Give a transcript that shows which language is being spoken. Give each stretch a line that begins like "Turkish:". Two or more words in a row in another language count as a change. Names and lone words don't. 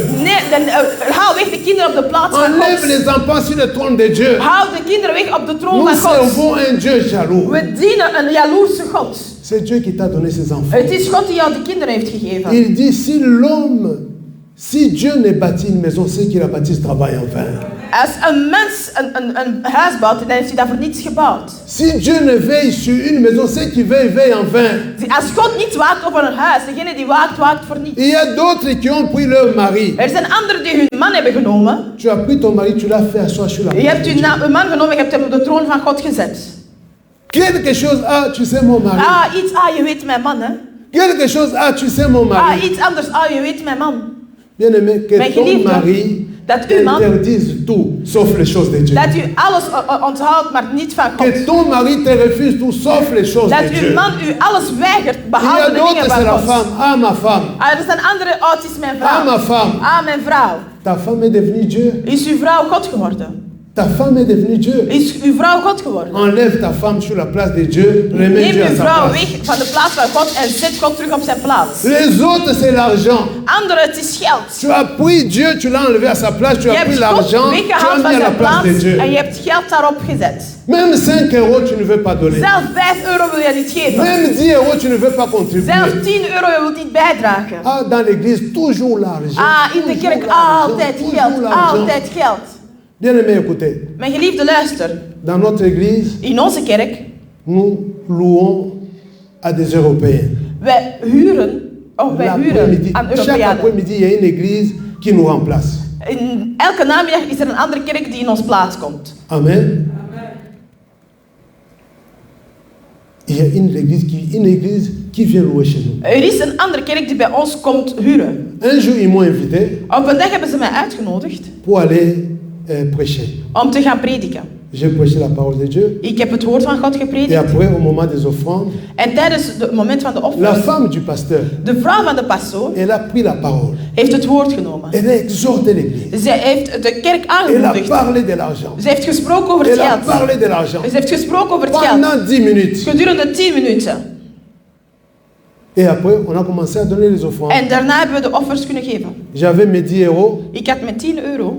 Dutch: Nee, dan, haal weg de kinderen op de plaats van
French: Enlève
Dutch: God.
French: les enfants sur le trône de Dieu.
Dutch: Haal de kinderen weg op de troon
French: Nous
Dutch: van God.
French: servons un Dieu jaloux.
Dutch: We dienen een jaloerse God.
French: C'est Dieu qui t'a donné ces enfants.
Dutch: Het is God die jou die kinderen heeft gegeven.
French: Il dit, si l'homme Si Dieu ne bâtit une maison, ceux qui la bâtissent travaillent en vain.
Dutch: Als een mens een huis bouwt, dan heeft hij dat voor niets gebouwd.
French: Si Dieu ne veille sur une maison, ceux qui veillent, veillent en vain.
Dutch: Als God niet waakt over een huis, degene die waakt, waakt voor niets.
French: Il y a d'autres qui ont pris leur mari.
Dutch: Er zijn anderen die hun man hebben genomen.
French: Tu as pris ton mari, tu l'as fait asseoir sur la
Dutch: Je hebt uw man genomen, je hebt hem op de troon van God gezet.
French: Quelque chose, ah, tu sais mon mari.
Dutch: Iets, je weet mijn man, hè.
French: Quelque chose, ah, tu sais mon mari.
Dutch: Iets anders, je weet mijn man.
French: Bien-aimé, que ton mari t'interdise tout, sauf les choses de Dieu.
Dutch: Dat u alles onthoudt, maar niet van God.
French: Que ton mari te refuse tout, sauf les choses de Dieu.
Dutch: Dat uw man u alles weigert, behalve de dingen van God.
French: Femme. Ah, ma femme.
Dutch: Er zijn andere, het is mijn vrouw.
French: Ah, ma femme.
Dutch: Mijn vrouw.
French: Ta femme est devenue Dieu.
Dutch: Is uw vrouw God geworden?
French: Ta femme est devenue Dieu.
Dutch: Is uw vrouw God geworden?
French: Enlève ta femme sur la place de Dieu, remets Dieu à sa place.
Dutch: Neem uw vrouw weg van de plaats van God en zet God terug op zijn plaats.
French: Les autres, c'est l'argent.
Dutch: Anderen, het is geld.
French: Tu as pris Dieu, tu l'as enlevé à sa place, tu as pris l'argent, tu as mis à la place de Dieu.
Dutch: En je hebt geld daarop gezet.
French: Même 5 € tu ne veux pas donner.
Dutch: Zelf 5 € wil je niet geven.
French: Même 10 € tu ne veux pas contribuer.
Dutch: Zelf 10 € je wilt niet bijdragen.
French: Dans l'église, toujours l'argent.
Dutch: In de kerk altijd geld, altijd geld.
French: Bien-aimé, écoutez.
Dutch: Mijn geliefde, luister.
French: Dans notre église,
Dutch: in onze kerk,
French: nous louons à des Européens.
Dutch: Wij huren aan Europeanen.
French: Chaque après-midi, il y a une église qui nous remplace.
Dutch: Elke namiddag is er een andere kerk die in ons plaats komt. Amen.
French: Il y a une église qui vient louer chez nous.
Dutch: Er is een andere kerk die bij ons komt huren.
French: Un jour, ils m'ont invité.
Dutch: Op een dag hebben ze mij uitgenodigd.
French: Pour aller prêcher.
Dutch: Om te gaan prediken.
French: J'ai prêché la parole de Dieu.
Dutch: Ik heb het woord van God gepredikt.
French: Et après, au moment des offrandes,
Dutch: en tijdens het moment van de offers,
French: la femme du pasteur,
Dutch: de vrouw van de pastoor,
French: elle a pris la parole.
Dutch: Heeft het woord genomen.
French: Elle a exhorté l'église.
Dutch: Zij heeft de kerk aangemoedigd.
French: Elle a parlé de l'argent.
Dutch: Ze heeft gesproken over het geld.
French: Elle a parlé de l'argent.
Dutch: Ze heeft gesproken over het geld.
French: Pendant 10 minutes.
Dutch: Gedurende 10 minuten.
French: Et après, on a commencé à donner les offrandes.
Dutch: En daarna hebben we de offers kunnen geven.
French: J'avais mes 10 €.
Dutch: Ik had mijn 10 €.